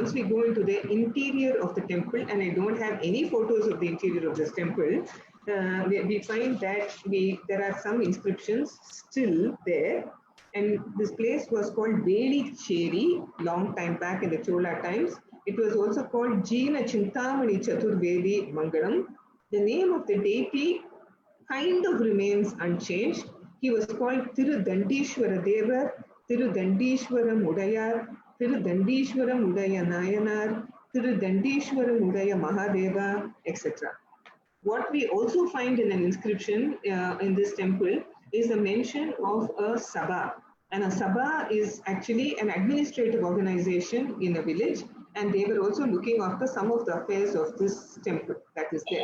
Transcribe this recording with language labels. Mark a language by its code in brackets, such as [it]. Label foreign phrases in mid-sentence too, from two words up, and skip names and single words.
[en] Once we go into the interior of the temple, and I don't have any photos of the interior of this temple, we find that there are some inscriptions still there. And this place was called Velicheri long time back in the Chola times. It was also called Jina Chintamani Chaturvedi Mangalam. The name of the deity kind of remains unchanged. He was called Tirudandishwara Deva, Tirudandishwara Mudayar, Tirudandishwara Mudaya Nayanar, Tirudandishwara Mudaya Mahadeva, etc. What we also find in an inscription in this temple is a mention of a Sabha. And a Sabha is actually an administrative organization in a village, and they were also looking after some of the affairs of this temple that is there.